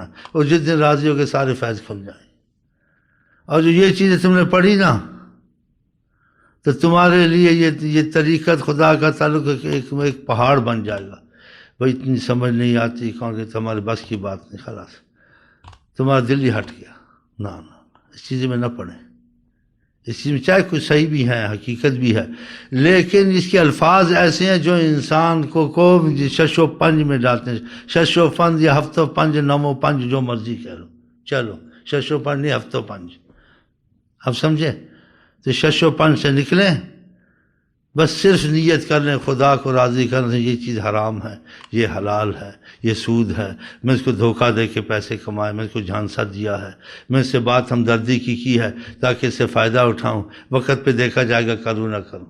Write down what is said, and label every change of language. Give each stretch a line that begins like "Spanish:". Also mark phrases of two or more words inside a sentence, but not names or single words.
Urdu: اور جس دن راضی ہو کے سارے فیض کھل جائیں. اور جو یہ چیزیں تم نے پڑھی نا، تو تمہارے لیے یہ طریقت خدا کا تعلق ایک پہاڑ بن جائے گا. بھائی اتنی سمجھ نہیں آتی کون کہ تمہارے بس کی بات نہیں، خلاص تمہارا دل ہی ہٹ گیا. نہ اس چیز میں نہ پڑھیں. اس چیز میں چاہے کچھ صحیح بھی ہے، حقیقت بھی ہے، لیکن اس کے الفاظ ایسے ہیں جو انسان کو شش و پنج میں ڈالتے ہیں. شش و پنج یا ہفت و پنج، نم و پنج، جو مرضی کہہ لو. چلو شش و پنج نہیں، ہفت و پنج. اب سمجھے؟ تو شش و پنج سے نکلیں، بس صرف نیت کر لیں خدا کو راضی کرنے سے. یہ چیز حرام ہے، یہ حلال ہے، یہ سود ہے، میں اس کو دھوکہ دے کے پیسے کمائے، میں اس کو جھانسا دیا ہے، میں اس سے بات ہمدردی کی ہے تاکہ اس سے فائدہ اٹھاؤں. وقت پہ دیکھا جائے گا کروں نہ کروں.